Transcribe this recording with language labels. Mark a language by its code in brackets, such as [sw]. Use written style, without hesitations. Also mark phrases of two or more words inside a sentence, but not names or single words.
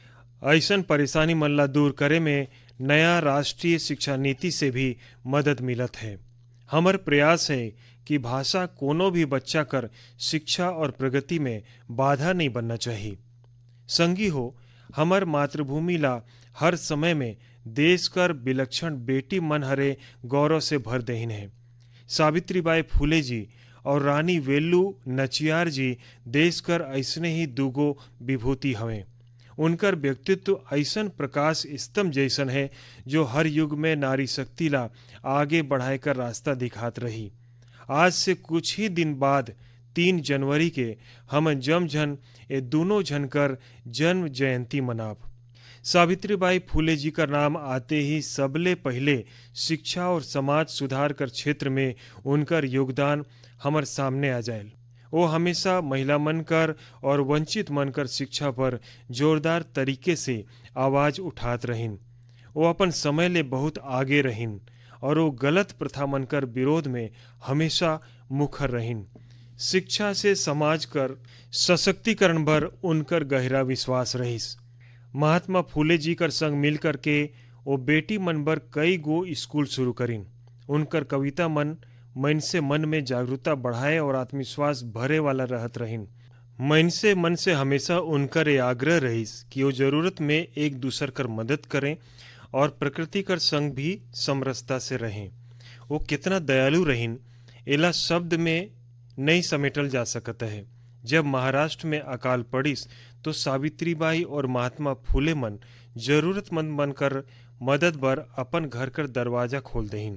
[hne] ऐसन परेशानी मन ला दूर करे में नया राष्ट्रीय शिक्षा नीति से भी मदद मिलत है। हमर प्रयास है कि भाषा कोनो भी बच्चा कर शिक्षा और प्रगति में बाधा नहीं बनना चाहिए। संगी हो, हमर मातृभूमि ला हर समय में देश कर विलक्षण बेटी मन हरे गौरव से भर देहिन है। सावित्रीबाई फूले जी और रानी वेलू नाचियार जी देश कर ऐसने ही दूगो विभूति हवें। उनकर व्यक्तित्व ऐसन प्रकाश स्तंभ जैसन है जो हर युग में नारी शक्ति ला आगे बढ़ाए कर रास्ता दिखात रही। आज से कुछ ही दिन बाद 3 जनवरी के हम जमझन ये दोनों झनकर जन्म जयंती मनाब। सावित्रीबाई फूले जी का नाम आते ही सबले पहले शिक्षा और समाज सुधार कर क्षेत्र में उनकर योगदान हमार सामने आ जाए। वो हमेशा महिला मनकर और वंचित मनकर शिक्षा पर जोरदार तरीके से आवाज उठात रहिन। वो अपन समय ले बहुत आगे रहिन और वो गलत प्रथा मनकर विरोध में हमेशा मुखर रहिन। शिक्षा से समाज कर सशक्तिकरण पर उनकर गहरा विश्वास रहिस। महात्मा फूले जी कर संग मिलकर के वो बेटी मन बर कई गो स्कूल शुरू करिन। उनकर कविता मन से मन में जागरूकता बढ़ाए और आत्मविश्वास भरे वाला रहत रहिन। मन से हमेशा उनकर ये आग्रह रहिस कि वो जरूरत में एक दूसर कर मदद करें और प्रकृति कर संग भी समरसता से रहें। वो कितना दयालु रहिन एला शब्द में नहीं समेटल जा सकता है। जब महाराष्ट्र में अकाल पड़िस तो सावित्रीबाई और महात्मा फूले मन जरूरतमंद बनकर मदद बर अपन घर कर दरवाजा खोल देहिन।